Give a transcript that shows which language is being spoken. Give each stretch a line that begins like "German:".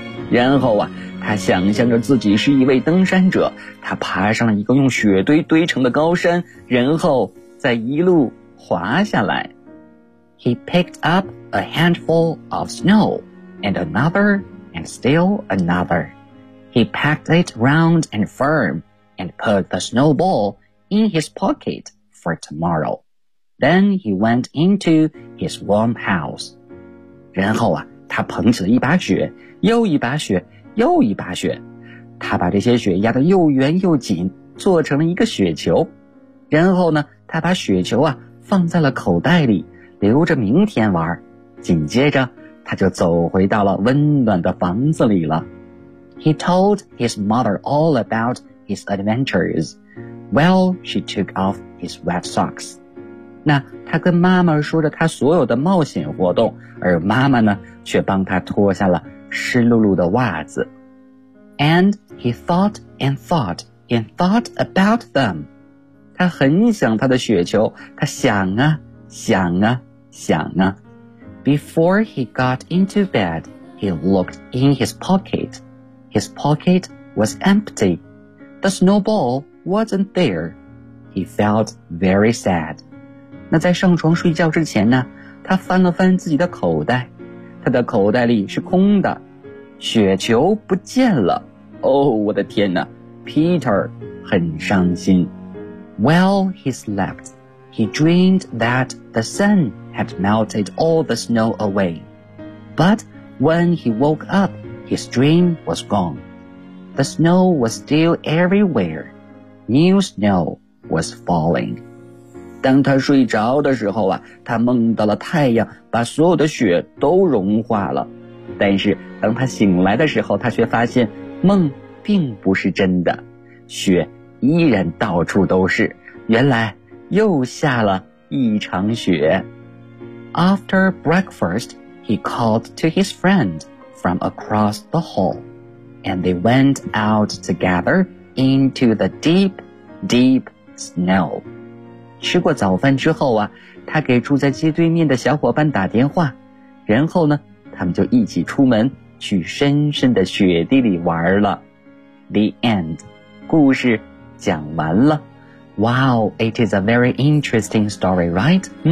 Chinese: 然后啊，他想象着自己是一位登山者，他爬上了一个用雪堆堆成的高山，然后再一路滑下来。
English: He picked up a handful of snow. And another, and still another. He packed it round and firm, and put the snowball in his pocket for tomorrow. Then he went into his warm house.
Chinese: 然后啊，他捧起了一把雪，又一把雪，又一把雪。他把这些雪压得又圆又紧，做成了一个雪球。然后呢，他把雪球啊，放在了口袋里，留着明天玩。紧接着他就走回到了温暖的房子里了。
English: He told his mother all about his adventures. Well, she took off his wet socks.
Chinese: 那他跟妈妈说着他所有的冒险活动，而妈妈呢，却帮他脱下了湿漉漉的袜子。
English: And he thought and thought and thought about them.
Chinese: 他很想他的雪球，他想啊，想啊，想啊。
English: Before he got into bed, he looked in his pocket. His pocket was empty. The snowball wasn't there. He felt very sad.
Chinese: 那在上床睡觉之前呢，他翻了翻自己的口袋，他的口袋里是空的，雪球不见了。哦，我的天哪， Peter 很伤心。
English: While he slept, he dreamed that the sun... had melted all the snow away. But when he woke up, his dream was gone. The snow was still everywhere. New snow was falling.
Chinese: 当他睡着的时候啊，他梦到了太阳把所有的雪都融化了。但是当他醒来的时候，他却发现梦并不是真的，雪依然到处都是，原来又下了一场雪。
English: After breakfast, he called to his friend from across the hall, and they went out together into the deep, deep snow.
Chinese: 吃过早饭之后啊，他给住在街对面的小伙伴打电话，然后呢，他们就一起出门去深深的雪地里玩了。
English: The end，
Chinese: 故事讲完了。
English: Wow， it is a very interesting story， right？